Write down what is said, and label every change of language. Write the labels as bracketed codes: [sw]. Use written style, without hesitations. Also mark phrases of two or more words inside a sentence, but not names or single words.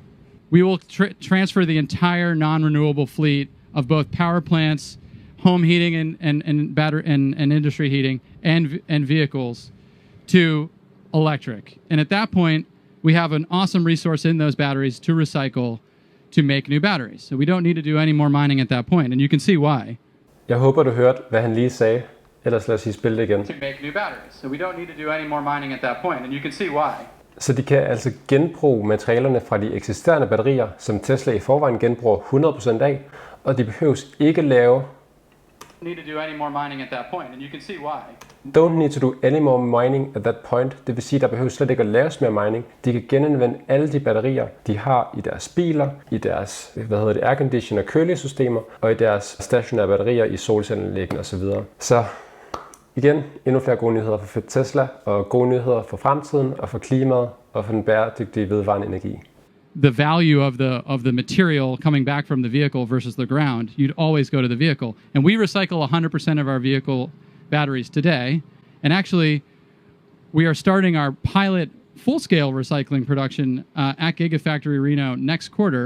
[en] We will transfer the entire non-renewable fleet of both power plants, home heating and battery and industry heating and vehicles to electric. And at that point, we have an awesome resource in those batteries to recycle to make new batteries. So we don't need to do any more mining at that point, and you can see why. [da] Jeg håber, du hørte, hvad han lige sagde. Ellers lad os sige spil det igen. [en] To make new batteries. So we don't need to do any more mining at that point, and you can see why. [da] Så de kan altså genbruge materialerne fra de eksisterende batterier, som Tesla i forvejen genbruger 100% af, og de behøves ikke lave [en] need to do any more mining at that point, and you can see why. Don't need to do any more mining at that point. [da] Det vil sige, der behøves slet ikke at laves mere mining. De kan genanvende alle de batterier, de har i deres biler, i deres airconditioner og kølesystemer, og i deres stationære batterier i solcelleanlæggene osv. Så igen, endnu flere gode nyheder for Tesla, og gode nyheder for fremtiden, og for klimaet, og for den bæredygtige vedvarende energi. [en] The value of the material coming back from the vehicle versus the ground, you'd always go to the vehicle. And we recycle 100% of our vehicle batteries today. And actually, we are starting our pilot full-scale recycling production at Gigafactory Reno next quarter.